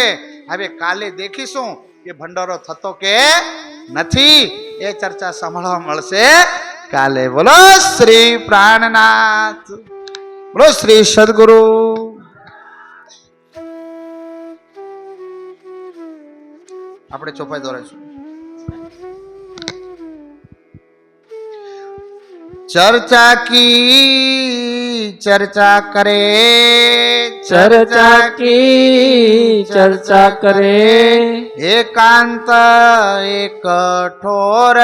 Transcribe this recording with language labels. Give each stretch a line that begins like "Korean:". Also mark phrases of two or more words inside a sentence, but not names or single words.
Gujarati: હવે કાલે દેખીશું કે ભંડારો થતો કે નથી, એ ચર્ચા સાંભળવા મળશે કાલે. બોલો શ્રી પ્રાણનાથ. બોલો શ્રી સદગુરુ. આપણે ચોપાઈ દોરાઈશું.
Hindi: चर्चा की चर्चा करे, चर्चा की चर्चा करे। एकांत एक ठोर